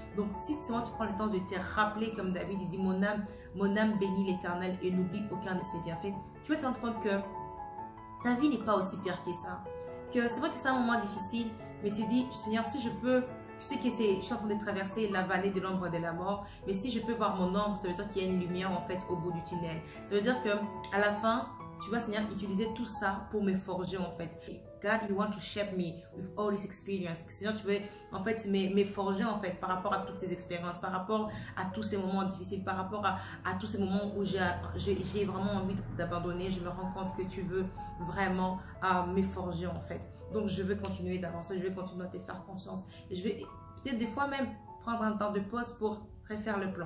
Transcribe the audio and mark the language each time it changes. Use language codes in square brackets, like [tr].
[fr] Donc, si seulement tu prends le temps de te rappeler, comme David, il dit, mon âme bénit l'Éternel et n'oublie aucun de ses bienfaits, tu vas te rendre compte que ta vie n'est pas aussi pire que ça. Que c'est vrai que c'est un moment difficile, mais tu te dis, Seigneur, si je peux, je sais que je suis en train de traverser la vallée de l'ombre de la mort, mais si je peux voir mon ombre, ça veut dire qu'il y a une lumière en fait au bout du tunnel. Ça veut dire que à la fin, tu vois, Seigneur, utiliser tout ça pour me forger en fait. Et [en] God, you want to shape me with all this experience. [fr] Sinon, tu veux en fait forger en fait par rapport à toutes ces expériences, par rapport à tous ces moments difficiles, par rapport à tous ces moments où j'ai vraiment envie d'abandonner. Je me rends compte que tu veux vraiment me forger en fait. Donc, je veux continuer d'avancer, je veux continuer à te faire confiance. Et je vais peut-être des fois même prendre un temps de pause pour refaire le plan.